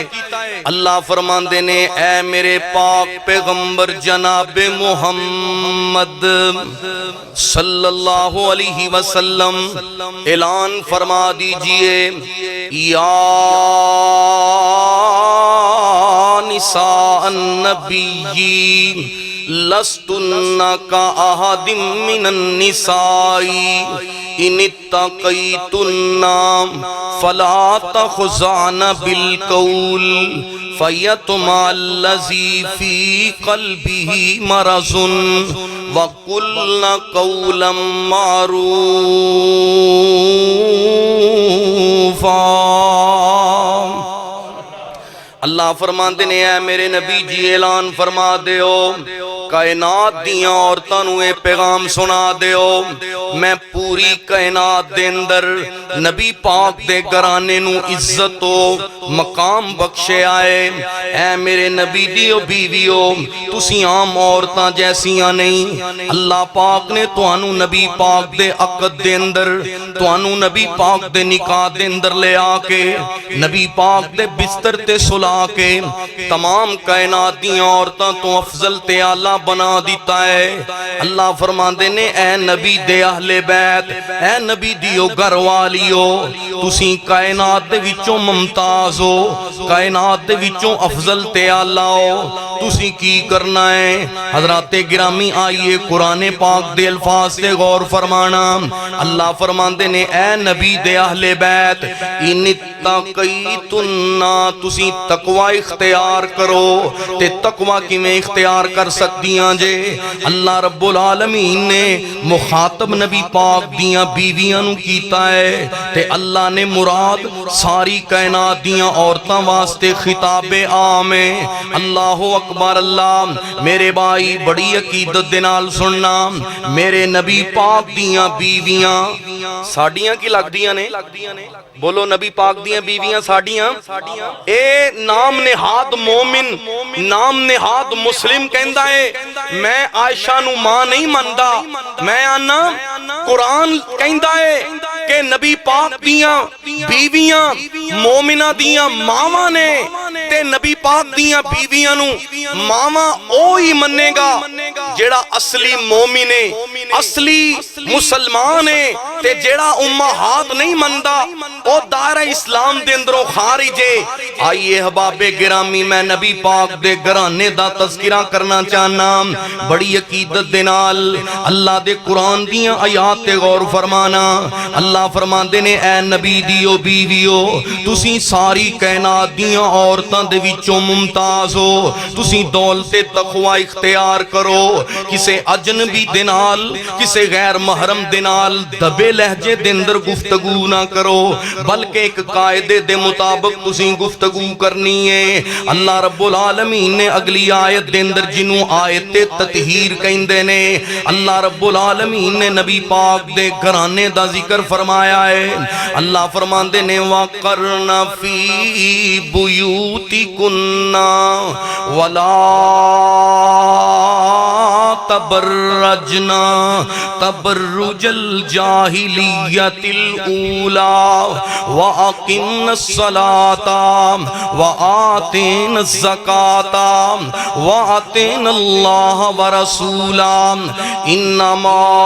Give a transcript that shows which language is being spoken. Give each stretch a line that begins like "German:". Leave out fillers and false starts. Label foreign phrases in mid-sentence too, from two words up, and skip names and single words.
Punjabi: اللہ فرماندے نے اے میرے پاک پیغمبر جناب محمد
Arabic: صلی اللہ علیہ وسلم
Punjabi: اعلان فرما دیجئے، یا
Arabic: نساء النبی لستن کا احد من النساء ان اتقیتن فلا تخضعن بالقول فیطمع الذی فی قلبہ مرض وقلن قولا معروفا۔
Punjabi: اللہ فرماندے نے اے میرے نبی جی اعلان فرما دیو کائنات دیاں عورتاں نو اے پیغام سنا دیو میں پوری کائنات دے اندر نبی پاک دے گھرانے نو عزت و مقام بخشے آئے اے میرے نبی دیو بیویو تسی عام عورتاں جیسیاں نہیں اللہ پاک نے توانو نبی پاک دے عقد دے اندر توانو نبی پاک دے نکاح دے اندر لے آکے نبی پاک دے بستر تے سلا کے تمام کائنات دیاں عورتاں تو افضل تے اعلیٰ بنا دیتا ہے اللہ فرماندے نے اے نبی دے اہل بیت اے نبی دیو گھر والیو تسی کائنات دے وچوں ممتاز ہو کائنات دے وچوں افضل تے اعلیٰ ہو تسی کی کرنا ہے حضرات گرامی آئیے قرآن پاک دے الفاظ سے غور فرمانا اللہ فرماندے نے اے نبی دے اہل بیت ان تقیتنا تسی تقوی اختیار کرو تے تقوی کی میں اختیار کر سکتیاں جے اللہ رب العالمین نے مخاطب نبی پاک دیاں بیویاں نو کیتا ہے تے اللہ نے مراد ساری کائنات دیاں عورتاں واسطے خطاب عام ہے
Arabic: اللہ اکبر
Punjabi: اللہ میرے بھائی بڑی عقیدت دے نال سننا میرے نبی پاک دیاں بیویاں ساڑیاں کی لگ دیاں نے بولو نبی پاک دیاں بیویاں ساڑیاں اے نام نہاد مومن نام نہاد مسلم کہندا ہے میں عائشہ نو ماں نہیں ماندا میں آنا قرآن کہندا ہے کہ نبی پاک دیاں بیویاں مومنہ دیاں ماواں نے تے نبی پاک دیاں بیویاں نو ماواں اوہی مننے گا جیڑا اصلی مومن ہے اصلی مسلمان ہے تے جیڑا امہات نہیں مندا او دائرہ اسلام دے اندروں خارج ہے آئیے احباب گرامی میں نبی پاک دے گھرانے دا تذکرہ کرنا چاہنا بڑی عقیدت دے نال اللہ دے قرآن دیاں آیات تے غور فرمانا اللہ فرماندے نے اے نبی دیو بیویو تسی ساری کائنات دیاں عورتاں دے وچوں ممتاز ہو تسی دولت تقوی اختیار کرو کسے اجنبی دے نال کسے غیر محرم دے نال دبے لہجے دے اندر گفتگو نہ کرو بلکہ ایک قاعدے دے مطابق تسی گفتگو کرنی ہے اللہ رب العالمین نے اگلی آیت دے اندر جنوں آیت تطہیر کہندے نے اللہ رب العالمین نے نبی پاک دے گھرانے دا ذکر فرمایا ہے اللہ فرماندے نے
Arabic: وَقَرْنَ فِي بُيُوتِكُنَّا وَلَا تبرجنا تبرج الجاہلیت الاولی وَأَقِمْنَ الصَّلَاةَ وَآتِينَ الزَّكَاةَ وَآتِينَ اللَّهَ وَرَسُولًا إِنَّمَا